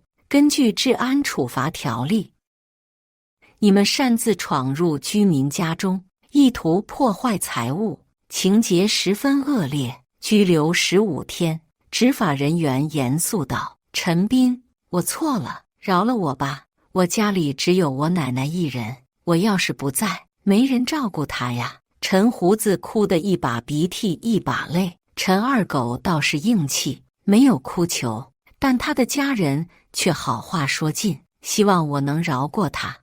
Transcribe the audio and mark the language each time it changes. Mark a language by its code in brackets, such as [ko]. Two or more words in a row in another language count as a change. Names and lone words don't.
[zh] 根據治安處罰條例，你們擅自闖入居民家中，意圖破壞財物，情節十分惡劣，拘留15天。執法人員嚴肅道：“陳斌，我錯了，饒了我吧。我家裡只有我奶奶一人，我要是不在，沒人照顧她呀。” 陳鬍子哭得一把鼻涕一把淚。陳二狗倒是硬氣，沒有哭求，但他的家人卻好話說盡，希望我能饒過他。